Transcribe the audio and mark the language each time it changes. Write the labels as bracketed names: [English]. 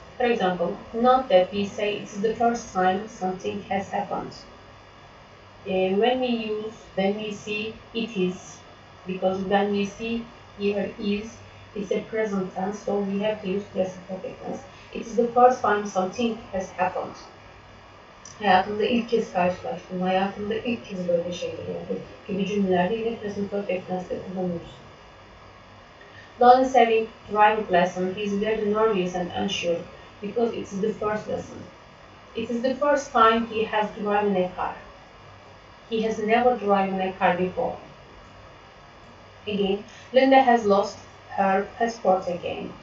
[English] For example, not that we say it's the first time something has happened. when we see it is, because when we see here is, it's a present tense, so we have to use present perfect tense. It is the first time something has happened. [Turkish] Hayatımda ilk kez karşılaştım. Hayatımda ilk kez böyle şeyler oldu gibi cümlelerde yine present perfect tense'de kullanıyoruz. [English] Don is having driving lesson. He's very nervous and unsure because it's the first lesson. It is the first time he has driven a car. He has never driven a car before. Again, Linda has lost her passport again.